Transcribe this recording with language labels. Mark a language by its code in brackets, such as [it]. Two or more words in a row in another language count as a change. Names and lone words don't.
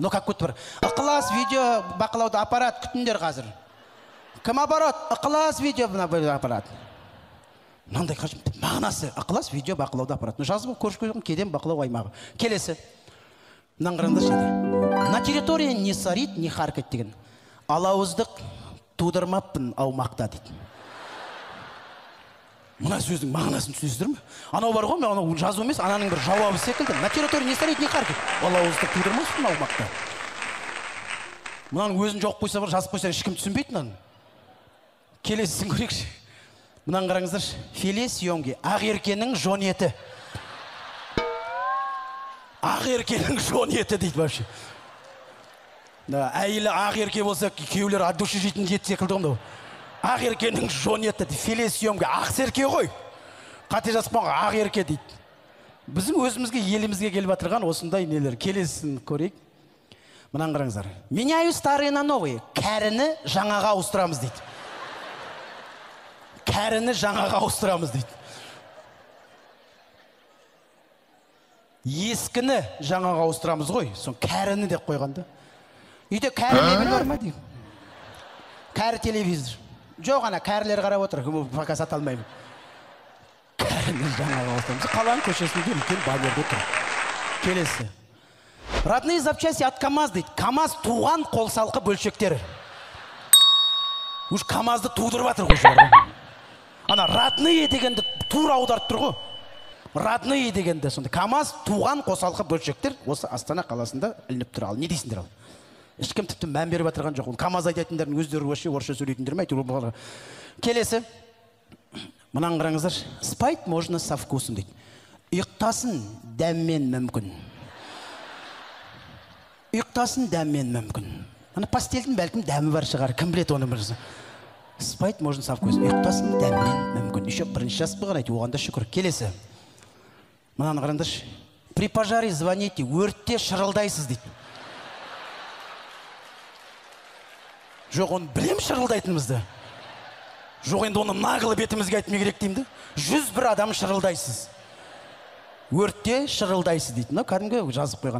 [ru] Ну как [kk] көтті бар. Ықылас видео бақылауды аппарат күтіндер қазір. Кім аппарат? Ықылас видео аппарат. Мынандай қажым. Мағынасы ықылас видео бақылауды аппарат. Жазып көрші кеден бақылау аймағы. Келесі. Мынаны қараңыздаршы еді. [ru] На территории не сорит, не харкать деген. [kk] Алауыздық тудырмаппын аумақта дейді. Мына сөздің мағынасын түсінесіздер ме? Анау бар ғой, мен анау жазу емес, ананың бір жауабы секілді. [ru] На территории не сорит, не харкать. [kk] Алауыздық тудырмаспын аумақта. Мынаның өзін жоқ қойса бар, жазып қойса ешкім түсінбейді мынаны. Келесісін көрейікші. Мынаны қараңыздаршы. [ru] Филе съемки. [kk] Ақ еркенің жон еті. Ақ еркенің жон еті дейді вообще. Әйелі ақ ерке болса, күйеулер [ru] от души [kk] жейтін ет секілді ғой. Ақ еркенің жон еті дейді. [ru] Филе съемки. [kk] Ақ серке ғой. Қате жазып ақ ерке дейді. Біздің өзімізге, елімізге келіп жатырған осындай нелер. Келесін көрейік. Мынаны қараңыздар. [ru] Меняю старые на новые. [kk] Кәріні жаңаға ауыстырамыз дейді. Кәріні жаңаға ауыстырамыз дейді. Ескіні жаңаға ауыстырамыз ғой. Сон кәріні деп қойғанда. Үйде кәрі мебель бар ма дейді. Кәрі телевизор. Жоқ, ана кәрілер қарап отыр. Пока сата алмаймын. Кәріні жаңаға ауыстырамыз. Қаланың көшесінде үлкен баннерде тұр. Келесі. [ru] Родные запчасти от КамАЗ дейді. [kk] КамАЗ туған қолсалқы бөлшектері. Уж КамАЗды тудырып жатыр ғой. Ана родные дегенді тура аударып тұр ғой. Родные дегенді сонда. КамАЗ туған қосалқы бөлшектер осы Астана қаласында ілініп тұр. Ал не дейсіңдер ал? Ешкім тіпті мән беріп жатырған жоқ. КамАЗ айтатындардың өздері орысша сөйлейтіндер ме? Келесі. Мынаны қараңыздар. [ru] Спать можно со вкусом дейді. [kk] Ұйықтасын дәммен мүмкін. Ұйықтасын дәммен мүмкін. Ана пастельдің бәлкім дәмі бар шығар. Кім білет оны бірісі. [ru] Спать можно со вкусом. [kk] Ұйықтасын дәммен мүмкін. Еще бірінші жас бұған айты. Оғанда шүкір. Келесі. Мынаны қараңдаршы. [ru] При пожаре звоните. [kk] Өртте шырылдайсыз дейді. Жоқ, оны білем шырылдайтынымызды. Жоқ, енді оны нағылы бетімізге айтмай керек деймді. 101 адам шырылдайсыз. Өртте шырылдайсыз дейді. Кәдімгі жазып қойған.